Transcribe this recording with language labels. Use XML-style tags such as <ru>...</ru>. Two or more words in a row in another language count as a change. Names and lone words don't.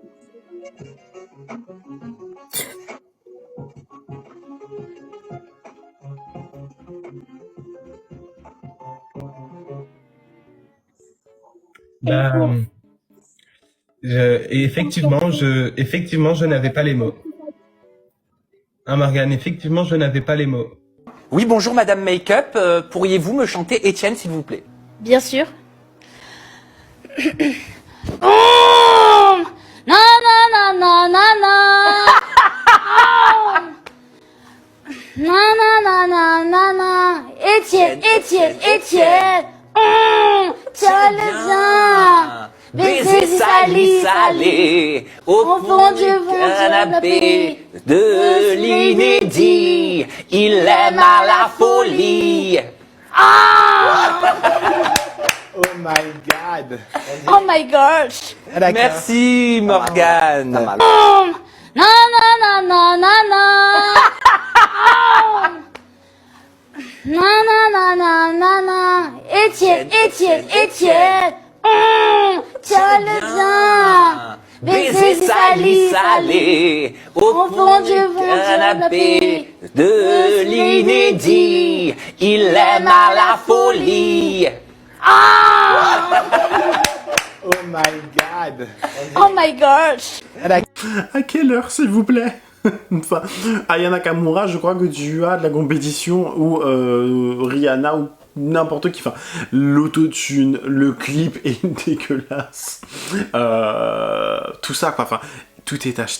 <fr>Ben, effectivement, je n'avais pas les mots. Hein, Morgane, effectivement, je n'avais pas les mots. Oui, bonjour Madame Makeup, pourriez-vous me chanter Étienne s'il vous plaît? Bien sûr. Oh na na na na na na. Oh na na na na na na. Étienne, Étienne, Étienne. Tiens le bien. Baiser salé, salé, au fond du canapé de l'inédit, il aime à la folie.</fr> <en>Oh my god. Oh my gosh.</en> <fr>Merci Morgane. Na na na na na na. Na na na na na na. Étienne, Étienne, Étienne. Tiens le bien. Baiser salé, salé, au fond du canapé de l'inédit, il aime à la folie.</fr> <en>Oh my god. Oh my gosh.</en> <fr>À quelle heure, s'il vous plaît? Enfin, Aya Nakamura, je crois que tu as de la compétition ou Rihanna ou n'importe qui. Enfin, l'autotune, le clip est dégueulasse. Tout ça, quoi. Enfin, tout est acheté.</fr>